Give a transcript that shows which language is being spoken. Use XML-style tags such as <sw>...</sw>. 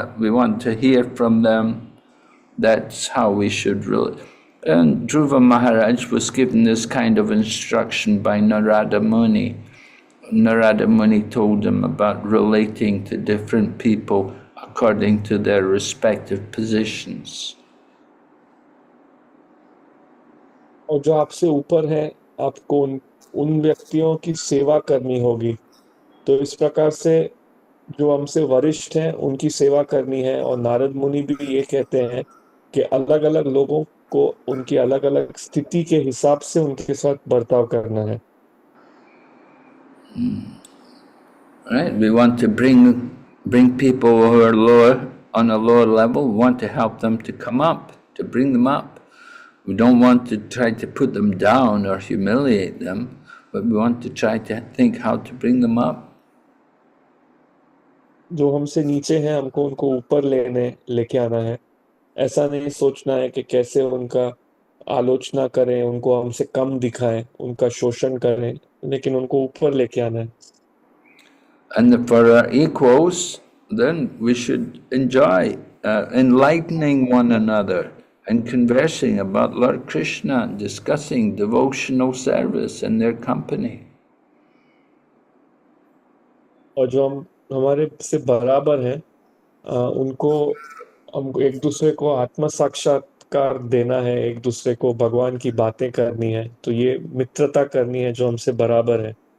<en>We want to hear from them. That's how we should really. And Dhruva Maharaj was given this kind of instruction by Narada Muni. Narada Muni told him about relating to different people according to their respective positions.</en> <hi>और जो आपसे ऊपर है आपको उन व्यक्तियों की सेवा करनी होगी। तो इस प्रकार से जो हमसे वरिष्ठ हैं उनकी सेवा करनी है। और नारद मुनि भी ये कहते हैं कि अलग अलग लोगों को उनकी अलग अलग स्थिति के हिसाब से उनके साथ बर्ताव करना है।</hi> <en>Right? We want to bring people who are lower, on a lower level, we want to help them to come up, to bring them up. We don't want to try to put them down or humiliate them, but we want to try to think how to bring them up.</en> <hi>जो हमसे नीचे हैं हमको उनको ऊपर लेके आना है। ऐसा नहीं सोचना है कि कैसे उनका आलोचना करें, उनको हमसे कम दिखाएं, उनका शोषण करें, लेकिन उनको ऊपर लेके आना है।</hi> <en>And for our equals, then we should enjoy enlightening one another and conversing about Lord Krishna, discussing devotional service in their company.</en> <hi>और जो हमारे से बराबर हैं उनको हमको एक दूसरे को आत्म साक्षात्कार देना है, एक दूसरे को भगवान की बातें करनी है। तो ये मित्रता करनी है जो हमसे बराबर है।</hi>